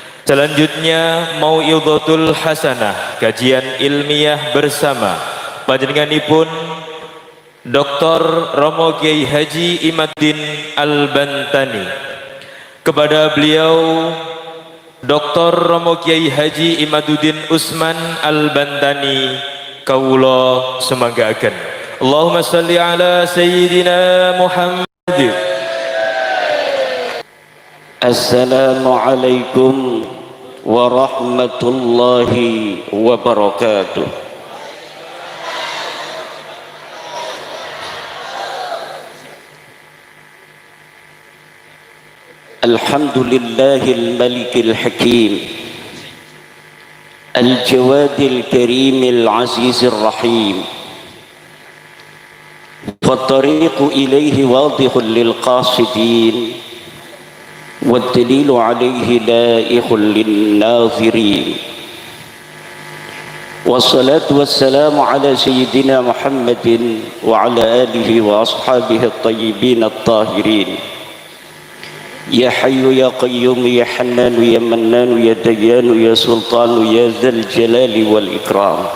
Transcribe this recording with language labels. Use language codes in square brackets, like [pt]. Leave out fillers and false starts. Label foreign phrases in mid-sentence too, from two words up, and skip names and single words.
[id] Selanjutnya [ar] موعظة الحسنة, [id] kajian ilmiah bersama panjenenganipun Dr. Romo Kiai Haji Imaddin Al-Bantani. Kepada beliau Dr. [jv] Romo Kiai Haji Imaduddin Usman Al-Bantani kawula semanggaken. [ar] اللهم صل على سيدنا محمد. السلام عليكم ورحمة الله وبركاته. الحمد لله الملك الحكيم, الجواد الكريم العزيز الرحيم، فالطريق إليه واضح للقاصدين, والدليل عليه لائق للناظرين. والصلاة والسلام على سيدنا محمد وعلى آله وأصحابه الطيبين الطاهرين. يا حي يا قيوم يا حنان يا منان يا ديان يا سلطان يا ذا الجلال والإكرام.